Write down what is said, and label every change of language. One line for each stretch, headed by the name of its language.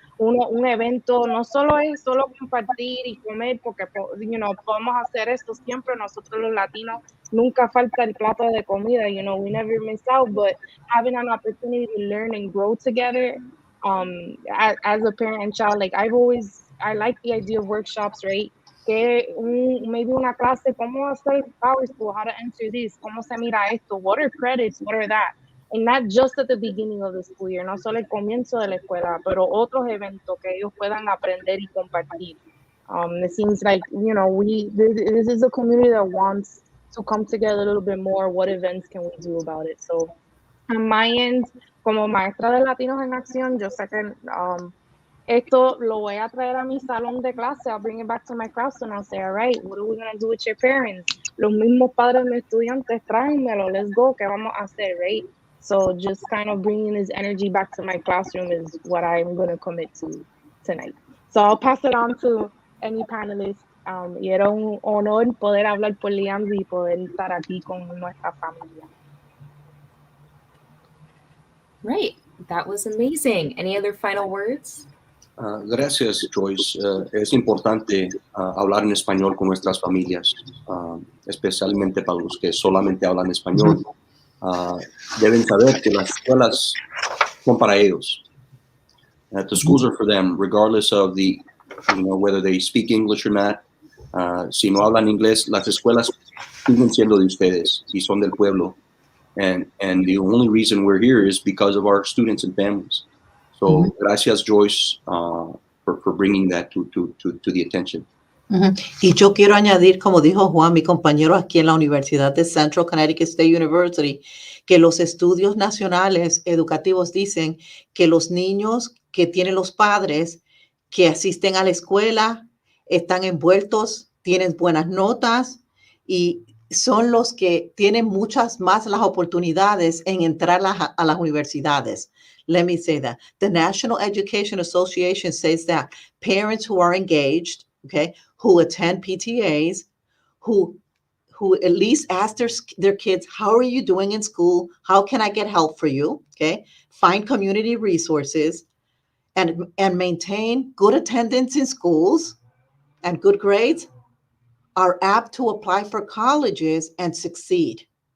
Spanish: Un evento no solo es solo compartir y comer, porque podemos hacer esto siempre. Nosotros los latinos nunca falta el plato de comida,
English: we never miss out, but having an opportunity to learn and grow together, as a parent and child, like I like the idea of workshops, right? Que maybe
Spanish: una clase, cómo hacer
English: PowerSchool, how to answer this,
Spanish: cómo se mira esto,
English: what are credits, what are that? And not just at the beginning of the school year,
Spanish: no solo el comienzo de la escuela, pero otros eventos que ellos puedan aprender y compartir.
English: It seems like, this is a community that wants to come together a little bit more. What events can we do about it? So on my end,
Spanish: como maestra de Latinos en Acción, yo sé que esto lo voy a traer a mi salón de clase.
English: I'll bring it back to my classroom and I'll say, all right, what are we going to do with your parents?
Spanish: Los mismos padres de mis estudiantes, tráenmelo,
English: let's go,
Spanish: ¿qué vamos a hacer, right?
English: So just kind of bringing this energy back to my classroom is what I'm going to commit to tonight. So I'll pass it on to any panelists.
Spanish: Y era un honor poder hablar por Limcia y poder estar aquí con nuestra familia.
English: Right. That was amazing. Any other final words?
Spanish: Gracias, Joyce. Es importante hablar en español con nuestras familias, especialmente para los que solamente hablan español. Deben saber que las escuelas son para ellos.
English: That the schools are for them, regardless of whether they speak English or not.
Spanish: Si no hablan inglés, las escuelas siguen siendo de ustedes y son del pueblo.
English: And the only reason we're here is because of our students and families. So gracias, Joyce, for bringing that to the attention.
Spanish: Y yo quiero añadir, como dijo Juan, mi compañero aquí en la Universidad de Central Connecticut State University, que los estudios nacionales educativos dicen que los niños que tienen los padres que asisten a la escuela están envueltos, tienen buenas notas y son los que tienen muchas más las oportunidades en entrar a las universidades.
English: Let me say that. The National Education Association says that parents who are engaged, okay, who attend PTAs, who at least ask their kids, how are you doing in school? How can I get help for you? Okay, find community resources and maintain good attendance in schools and good grades, are apt to apply for colleges and succeed.